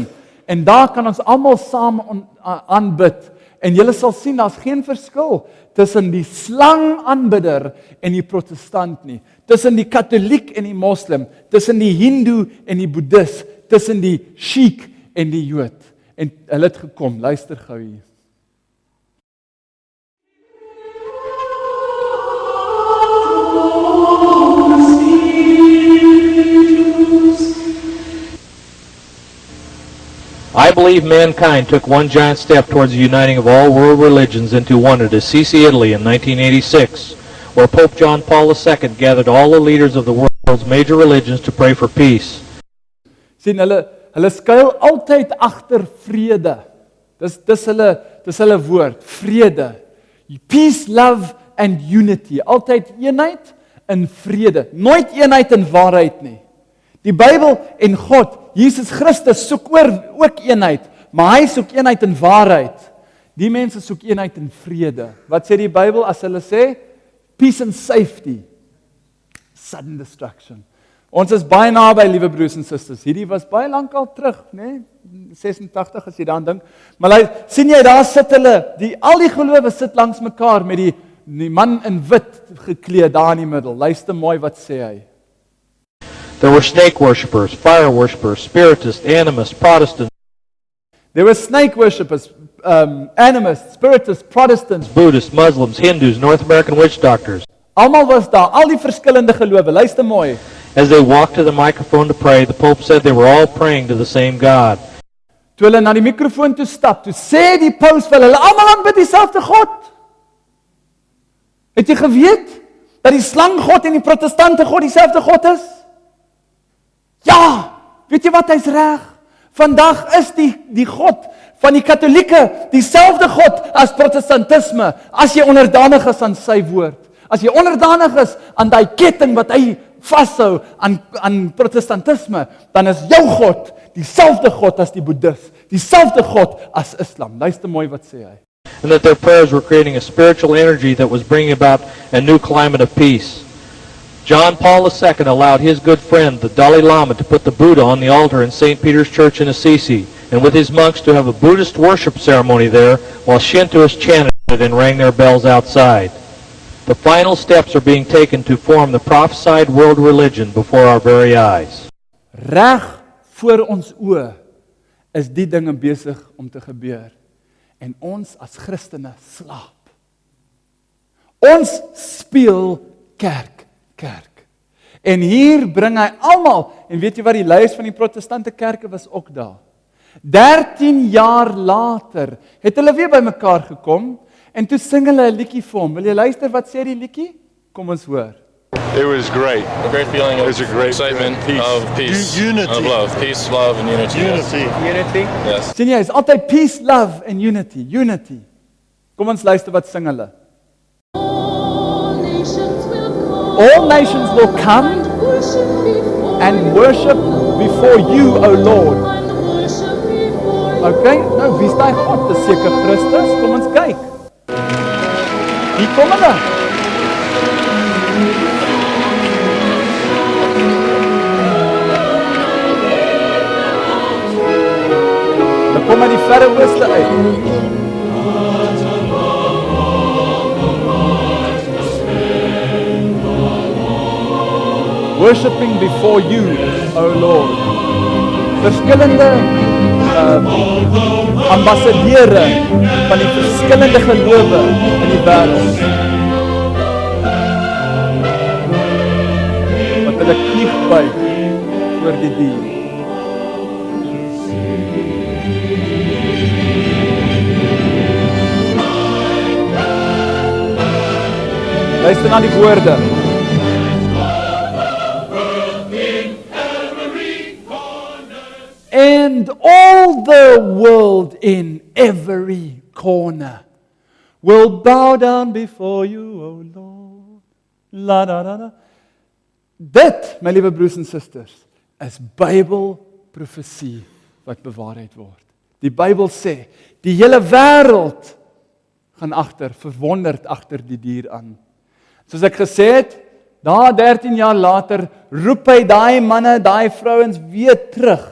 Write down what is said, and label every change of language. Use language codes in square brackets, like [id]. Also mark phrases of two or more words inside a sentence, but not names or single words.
[af] En daar kan ons almal saam aanbid. En julle sal sien, daar's geen verskil tussen die slangaanbidder en die protestant nie. Tussen die katoliek en die moslim. Tussen die hindoe en die boeddhis. Tussen die Sikh en die jood. En hulle het gekom, luister gou hier. [en] I believe mankind took one giant step towards the uniting of all world religions into one at Assisi, Italy in 1986, where Pope John Paul II gathered all the leaders of the world's major religions to pray for peace. [af] Sien, hulle skuil altyd agter vrede. Dis hulle woord, vrede. [en] Peace, love and unity. [af] Altyd eenheid in vrede. Nooit eenheid in waarheid nie. Die Bybel en God, Jesus Christus soek ook eenheid, maar hy soek eenheid in waarheid. Die mense soek eenheid in vrede. Wat sê die Bybel as hulle sê? [en] Peace and safety. Sudden destruction. [af] Ons is baie naby, liewe broers en susters. Hierdie was baie lank al terug, né? 86 as jy daaraan dink. Maar sien jy, daar sit hulle, al die gelowe sit langs mekaar met die man in wit gekleed daar in die middel. Luister mooi wat sê hy. [en] There were snake worshippers, fire worshippers, spiritists, animists, Protestants. There were snake worshippers, animists, spiritists, Protestants, Buddhists, Muslims, Hindus, North American witch doctors. [af] Almal was daar, al die verskillende gelowe. Luister mooi. [en] As they walked to the microphone to pray, the Pope said they were all praying to the same God. [af] Toe hulle na die mikrofoon toe stap, toe sê die paus vir hulle almal aanbid dieselfde God. Het jy geweet dat die slanggod en die protestante God dieselfde God is? Ja, weet jy wat, hy's reg. Vandag is die God van die katolieke dieselfde God as protestantisme, as jy onderdanig is aan sy woord. As jy onderdanig is aan daai ketting wat hy vashou aan protestantisme, dan is jou God dieselfde God as die boeddhis, dieselfde God as Islam. Luister mooi wat sê hy. [en] And that their prayers were creating a spiritual energy that was bringing about a new climate of peace. John Paul II allowed his good friend, the Dalai Lama, to put the Buddha on the altar in St. Peter's Church in Assisi, and with his monks to have a Buddhist worship ceremony there, while Shintoists chanted and rang their bells outside. The final steps are being taken to form the prophesied world religion before our very eyes. [af] Reg voor ons oë is die dinge besig om te gebeur. En ons as Christene slaap. Ons speel kerk. En hier bring hy almal, en weet jy wat, die leiers van die protestante kerke was ook daar. 13 jaar later het hulle weer by mekaar gekom, en toe sing hulle 'n liedjie vir hom. Wil jy luister wat sê die liedjie? Kom ons hoor. [en] It was great. A great feeling of It was a great excitement, peace. of peace, Unity. of love. Peace, love, and unity. Unity. Yes. [af] Sien jy, is altyd [en] peace, love and unity. Unity. [af] Kom ons luister wat sing hulle. [en] All nations will come and worship before you, O Lord. [af] Okay, nou wie is daai God? Dis seker Christus. Kom ons kyk. Hier kom hulle. Dan kom maar die verre ooste uit. [en] Worshipping before you, O Lord. [af] Verskillende ambassadeure van die verskillende gelowe in die wêreld. Wat hulle knie buig voor die dier. Luister na die woorde. [en] And all the world in every corner will bow down before you, O Lord. La da da da. [af] Dit, my liewe broers en susters, is Bybelprofesie wat bewaarheid word. Die Bybel sê, die hele wêreld gaan verwonderd agter die dier aan. Soos ek gesê het, na 13 jaar later roep hy daai manne, daai vrouens weer terug.